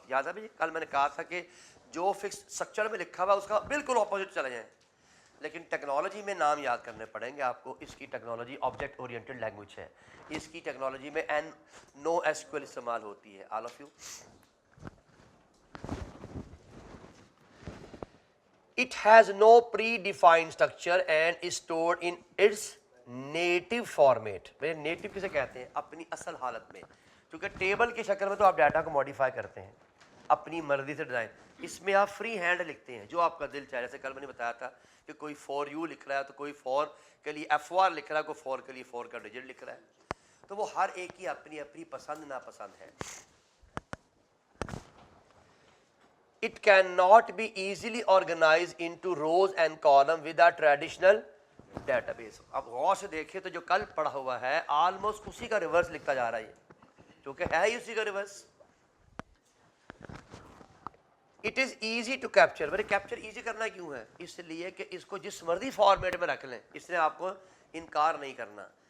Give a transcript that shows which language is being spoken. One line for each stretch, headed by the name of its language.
Urdu: یاد ہے بھائی کل میں نے کہا تھا کہ جو فکس اسٹرکچر میں لکھا ہوا اس کا بالکل اپوزٹ چلے جائیں. لیکن ٹیکنالوجی میں نام یاد کرنے پڑیں گے آپ کو. اس کی ٹیکنالوجی آبجیکٹ اورینٹڈ لینگویج ہے. اس کی ٹیکنالوجی میں نو ایس کیو ایل استعمال ہوتی ہے.
English: All of you. It has no predefined structure and is stored in its native format.
Urdu: NATO کسے کہتے ہیں؟ اپنی اصل حالت میں. کیونکہ ٹیبل کی شکل میں تو آپ ڈیٹا کو ماڈیفائی کرتے ہیں اپنی مرضی سے ڈیزائن. اس میں آپ فری ہینڈ لکھتے ہیں جو آپ کا دل چاہے. جیسے کل میں نے بتایا تھا کہ کوئی فور یو لکھ رہا ہے تو کوئی فور کے لیے ایف آر لکھ رہا ہے، کوئی فور کے لیے فور کا ڈیجٹ لکھ رہا ہے. تو وہ ہر ایک کی اپنی اپنی پسند ناپسند ہے.
English: It cannot be easily organized into rows and columns with a traditional database.
Urdu: اب غور سے دیکھیں تو جو کل پڑھا ہوا ہے آلموسٹ اسی کا ریورس لکھتا جا رہا ہے، کیونکہ ہے ہی اسی کا reverse.
English: It is easy to capture.
Urdu: میرے کیپچر ایزی کرنا کیوں ہے؟ اس لیے کہ اس کو جس مرضی فارمیٹ میں رکھ لیں، اس نے آپ کو انکار نہیں کرنا.